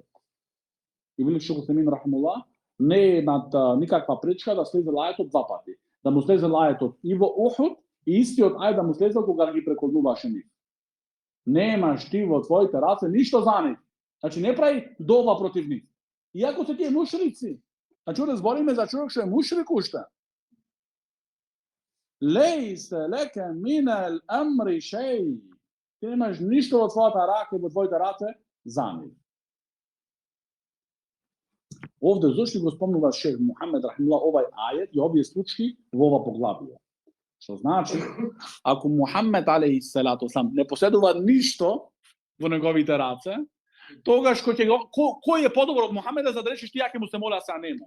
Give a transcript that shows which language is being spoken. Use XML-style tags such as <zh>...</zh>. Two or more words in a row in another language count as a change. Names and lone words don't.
<mk>И вели Шейх Утемин рахимуллах, не е никаква пречка да слезе ајетот два пати. Да му слезе ајетот и во Ухуд, и истиот ајет да му слезе кога ги преколнуваше нив. Немаш ти во твоите раце ништо за нив. Значи не прави дова против нив. Иако се тие мушрици. Значи да збориме за човек што е мушрик уште.</mk> <ar>ليس لك من الأمر شيء.</ar> <mk>Ти немаш ништо во твојата рака и во твоите раце за нив. Овде зошто го спомнува Шейх Мухамед рахимуллах овај ајет и овие случаи во ова поглавие. Што значи, ако Мухамед</mk> <ar>عليه الصلاة والسلام</ar> <mk>не поседува ништо во неговите раце, тогаш кој е подобро од Мухамеда за да речеш ти ја ќе му се моля сега нему.</mk>